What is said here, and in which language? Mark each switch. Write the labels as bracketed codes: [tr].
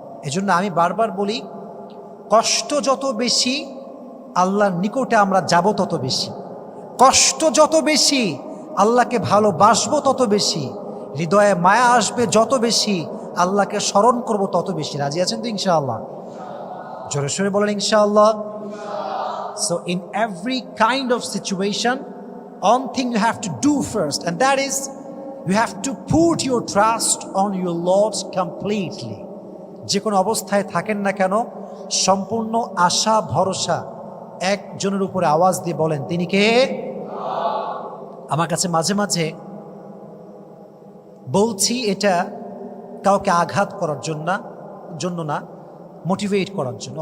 [bn] এজন্য আমি বারবার বলি, কষ্ট যত বেশি আল্লাহর নিকটে আমরা যাব তত বেশি, কষ্ট যত বেশি আল্লাহকে ভালোবাসবো তত বেশি, হৃদয়ে মায়া আসবে যত বেশি, আল্লাহকে স্মরণ করব তত বেশি। রাজি আছেন তো ইনশাআল্লাহ? জোরে সোরে বলেন ইনশাআল্লাহ। [en] So in every kind of situation, one thing you have to do first, and that is you have to put your trust on your Lord completely. [bn] যে কোনো অবস্থায় থাকেন না কেন, সম্পূর্ণ আশা ভরসা একজনের উপরে আওয়াজ দিয়ে বলেন, তিনি কে? আমার কাছে মাঝে মাঝে বলছি, এটা কাউকে আঘাত করার জন্য না, মোটিভেট করার জন্য।